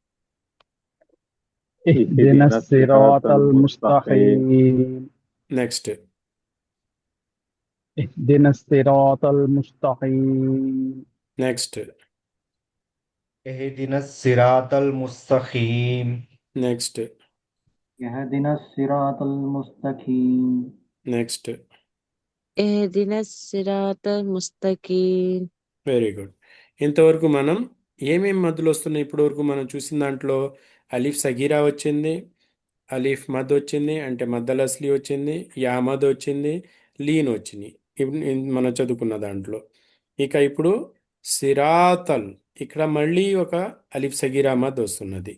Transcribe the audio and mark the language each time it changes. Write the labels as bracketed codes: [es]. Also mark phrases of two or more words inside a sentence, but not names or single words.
[ar] اهدنا الصراط المستقيم. [te] నెక్స్ట్ [ar] اهدنا الصراط المستقيم. [te] నెక్స్ట్ [ar] اهدنا الصراط المستقيم. [te] నెక్స్ట్ [ar] يهدنا الصراط المستقيم [te] నెక్స్ట్. [ar] اهدنا الصراط المستقيم. [en] Very good. [te] ఇంతవరకు మనం ఏమేం మద్దులు వస్తున్నాయి ఇప్పటి వరకు మనం చూసిన దాంట్లో? [ar] ألف صغيرة [te] వచ్చింది, [ar] ألف مد [te] వచ్చింది అంటే [ar] المد الأصلي [te] వచ్చింది, [ar] ياء مد [te] వచ్చింది, లీన్ వచ్చింది. ఇప్పుడు మనం చదువుకున్న దాంట్లో ఇక ఇప్పుడు సిరాతల్ ఇక్కడ మళ్ళీ ఒక [ar] ألف صغيرة مد [te] వస్తున్నది.